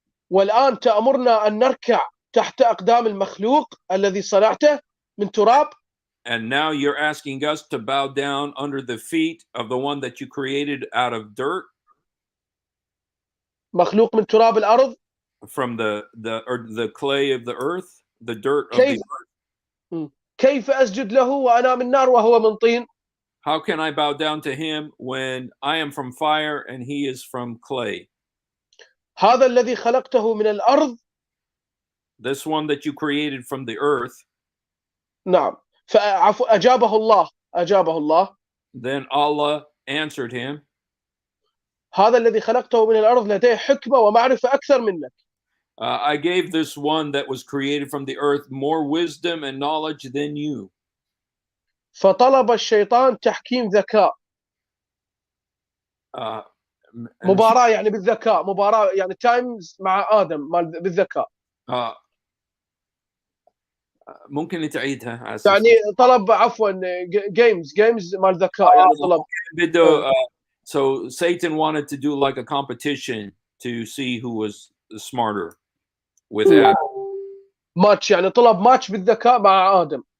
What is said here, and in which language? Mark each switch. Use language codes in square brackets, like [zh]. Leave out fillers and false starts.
[ar] والآن تأمرنا أن نركع تحت أقدام المخلوق الذي صنعته من تراب. [en] And now you're asking us to bow down under the feet of the one that you created out of dirt, [ar] مخلوق من تراب الأرض. [en] from the clay of the earth, the dirt of [ar] كيف [en] the earth. [ar] كيف أسجد له وأنا من نار وهو من طين؟ [en] How can I bow down to him when I am from fire and he is from clay? [ar] هذا الذي خلقته من الأرض. [en] This one that you created from the earth. [ar] نعم. أجابه الله. [en] Then Allah answered him, [ar] هذا الذي خلقته من الأرض لديه حكمة ومعرفة أكثر منك. [en] I gave this one that was created from the earth more wisdom and knowledge than you. [ar] فطلب الشيطان تحكيم ذكاء. مباراة يعني بالذكاء، مباراة يعني تايمز مع آدم بالذكاء. ممكن تعيدها؟ يعني طلب عفوا جيمز مال ذكاء يعني طلب. [en] So Satan wanted to do like a competition to see who was smarter with Adam. [ar] ماتش يعني طلب ماتش بالذكاء مع آدم.